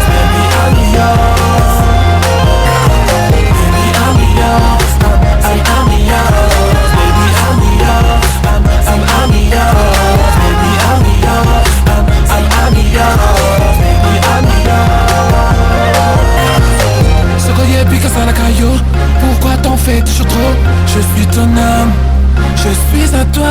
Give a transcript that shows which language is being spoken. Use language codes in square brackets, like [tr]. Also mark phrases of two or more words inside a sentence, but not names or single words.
[en] Baby, I'm yours. Baby, I'm yours, I'm yours. Baby, I'm yours, I'm yours. Baby, I'm yours, I'm yours. Baby, I'm yours. [fr] Sokoye pique ça la caillou. Pourquoi t'en fais toujours trop? Je suis ton âme, je suis à toi.